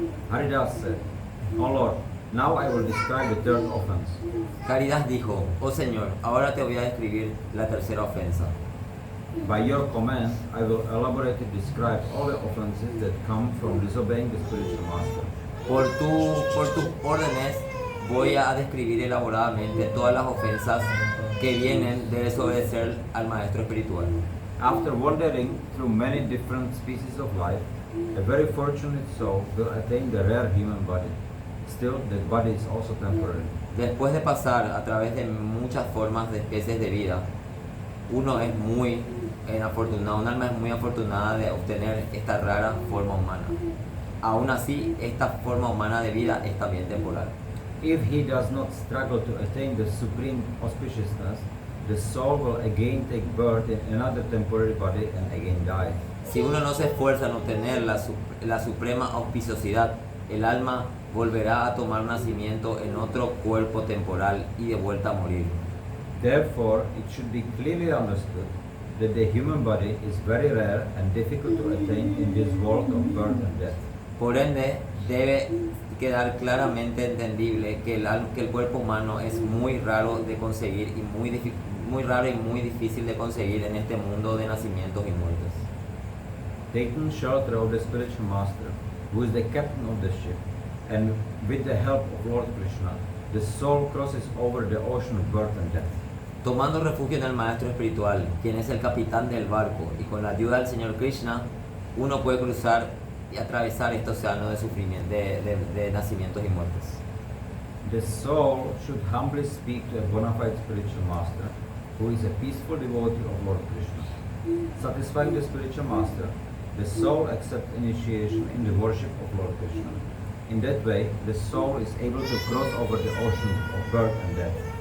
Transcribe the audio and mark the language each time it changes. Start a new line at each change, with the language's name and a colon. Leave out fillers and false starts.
English: Haridas said, "O Lord, now I will describe the third offense."
Spanish: Haridas dijo, oh Señor, ahora te voy a describir la tercera ofensa.
English: By your command, I will elaborately describe all the offenses that come from disobeying the spiritual master.
Spanish: Por tus órdenes voy a describir elaboradamente todas las ofensas que vienen de desobedecer al maestro espiritual.
English: After wandering through many different species of life, a very fortunate soul will attain the rare human body. Still, the body is also temporary.
Spanish: Después de pasar a través de muchas formas de especies de vida, uno es muy afortunado, un alma es muy afortunada de obtener esta rara forma humana. Aún así, esta forma humana de vida es también temporal.
English: If he does not struggle to attain the supreme auspiciousness, the soul will again take birth in another temporary body and again die.
Spanish: Si uno no se esfuerza en obtener la suprema auspiciosidad, el alma volverá a tomar nacimiento en otro cuerpo temporal y de vuelta a morir.
English: Therefore, it should be clearly understood that the human body is very rare and difficult to attain in this world of birth and death.
Spanish: Por ende, debe quedar claramente entendible que el cuerpo humano es muy raro de conseguir y muy difícil de conseguir en este mundo de nacimientos y muertes.
English: Taking shelter of the spiritual master, who is the captain of the ship, and with the help of Lord Krishna, the soul crosses over the ocean of birth and death.
Spanish: Tomando refugio en el maestro espiritual, quien es el capitán del barco, y con la ayuda del Señor Krishna, uno puede cruzar y atravesar este océano de sufrimiento, de nacimientos y muertes.
English: The soul should humbly speak to a bona fide spiritual master, who is a peaceful devotee of Lord Krishna. Satisfying the spiritual master, the soul accepts initiation in the worship of Lord Krishna. In that way, the soul is able to cross over the ocean of birth and death.